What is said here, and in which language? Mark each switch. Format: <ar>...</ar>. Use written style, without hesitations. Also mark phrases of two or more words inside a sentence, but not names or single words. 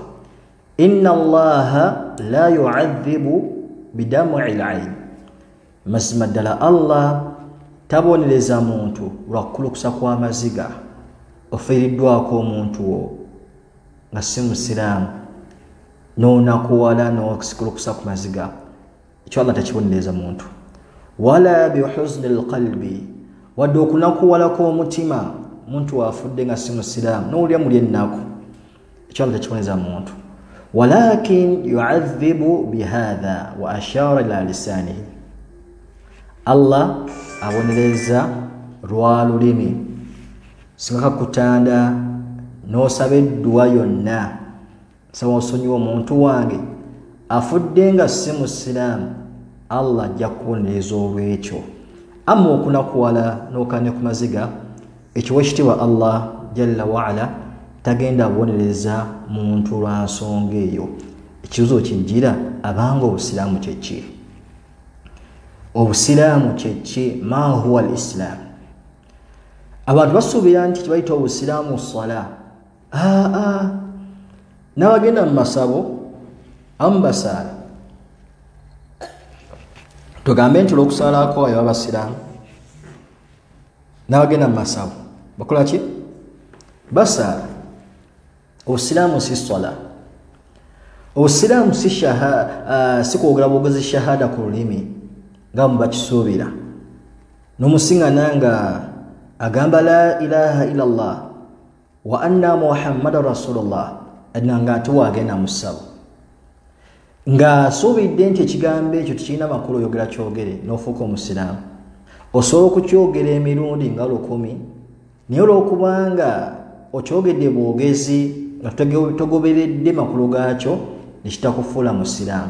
<ar>إن الله لا يعذب بدمع العين,</ar> <lg>mazima ddala Allah tabonereza muntu lwakukulukusa kw'amaziga ofiiriddwako omuntu wo nga si musiraamu n'onakuwala n'okukulukusa ku maziga, ekyo Allah takibonereza muntu.</lg> <ar>ولا بحزن القلب,</ar> <lg>wadde okunakuwalako omutima muntu wafudde nga si musiraamu n'owulira muli ennaku, ekyo Allah takibonereza muntu.</lg> <ar>ولكن يعذب بهذا وأشار إلى لسانه,</ar> <lg>Allah abonereza lwa lulimi. Singa kakutanda n'osaba edduwa yonna, nsaba osonyiwa omuntu wange afudde nga si musiraamu, Allah ajja kubonereza olw'ekyo. Amma okunakuwala n'okane ku maziga, ekyo ekitiibwa Allah</lg> <ar>جل وعلا</ar> <lg>tagenda abonereza muntu lwa nsonga eyo. Ekibuzo kijjira, abanga obusiraamu kyeki? Obusiraamu kyeki?</lg> <ar>ما هو الإسلام?</ar> <lg>Abantu basuubira nti kibayita obusiraamu sala. N'abagenda mu masabo amu basaala. Tugambe nti olw'okusalako ayo abasiraamu, n'abagenda mu masabo bakola ki? Basaala. Obusiraamu si sala. Obusiraamu si kwogera bwogezi shahada ku lulimi nga mubakisuubira. N'omusiŋŋana nga agamba</lg> <ar>لا إله إلا الله وأن محمدا رسول الله,</ar> <lg>nga ate wagenda mu ssabo nga asuubidde nti ekigambo ekyo tekirina makulu oyogera kyogere n'ofuuka omusiraamu. Osobola okukyogera emirundi nga 1000, naye olw'okubanga okyogedde bwogezi nga togoberedde makulu gaakyo nekitakufuula musiraamu.</lg>